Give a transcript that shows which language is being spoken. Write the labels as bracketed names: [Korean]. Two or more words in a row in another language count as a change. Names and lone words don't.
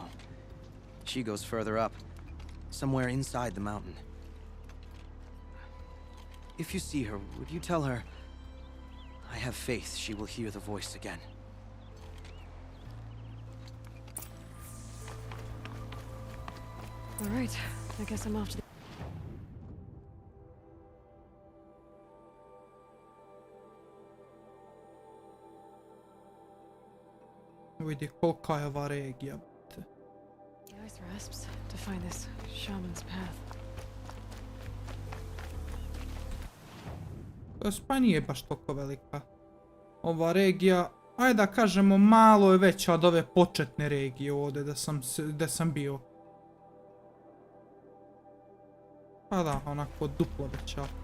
[English] She goes further up, somewhere inside the mountain. If you see her, would you tell her, I have faith she will hear the voice again. All right, I guess I'm off to the... [Serbian] Vidi kolika je ova regija. [English] The ice rasps to find this shaman's path. [Serbian] Pa nije baš toliko velika. Ova regija, ajde da kažemo, malo je veća od ove početne regije ovdje da sam bio. Pa da, onako duplo veća.